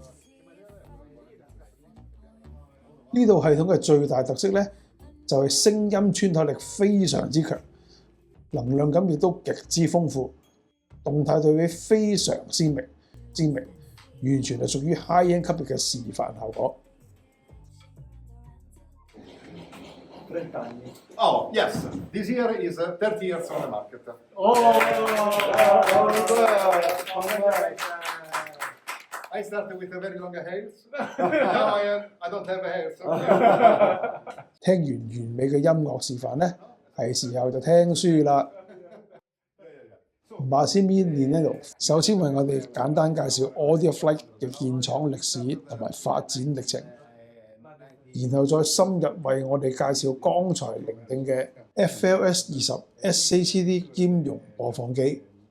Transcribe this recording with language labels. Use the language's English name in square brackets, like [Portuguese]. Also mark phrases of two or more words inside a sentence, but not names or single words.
[Cantonese] 呢度系統嘅最大特色呢，就係聲音穿透力非常之強，能量感亦都極之豐富，動態對比非常鮮明，完全係屬於 high-end 級別嘅示範效果。 [English] Oh, yes. This year is 30 years on the market. I started with a very long hairs. Now I don't have hairs. [Cantonese] 聽完完美嘅音樂示範呢，係時候就聽書啦。Massimiliano首先為我哋簡單介紹 Odia Flight 嘅建廠歷史同埋發展歷程，然後再深入為我哋介紹剛才聆聽嘅 FLS-20 SACD 兼容播放機，